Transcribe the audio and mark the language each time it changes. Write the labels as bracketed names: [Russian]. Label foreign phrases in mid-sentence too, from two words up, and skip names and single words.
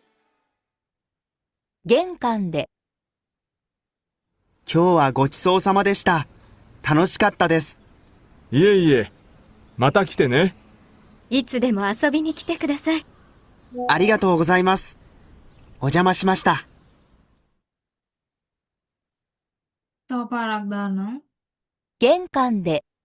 [Japanese] 玄関で今日はごちそうさまでした。楽しかったです。いえいえ、また来てね。いつでも遊びに来てください。ありがとうございます。お邪魔しました。 [Sinhala] තව පාරක් දාන්නම්. [Japanese] 玄関で